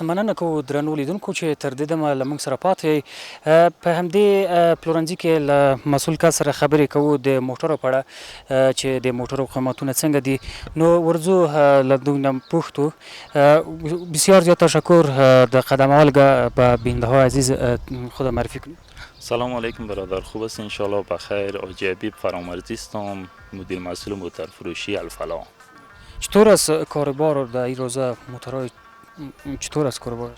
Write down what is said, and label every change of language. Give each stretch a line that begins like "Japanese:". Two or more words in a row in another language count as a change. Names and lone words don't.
Pashto: مننه کوو درنو لیدونکو چې تر دې دمه له موږ سره پاتې یئ. په همدې پلورنځي کې له مسؤل کس سره خبرې کوو د موټرو په اړه چې د موټرو قیمتونه څنګه دي. نو ورځو له دوی نه پوښتو.
Persian: بسیار زیاد تشکر. د قدم اول به بیننده های عزیز خود معرفی کنید.
Arabic: سلام علیکم
Persian: برادر، خوب است انشالله بخیر. آجی حبیب فرامرزی هستم، مدیر مسئول موتر فروشی الفلاح. چطور است کاروبار در این روزه موترهای چطور است کاروبارش؟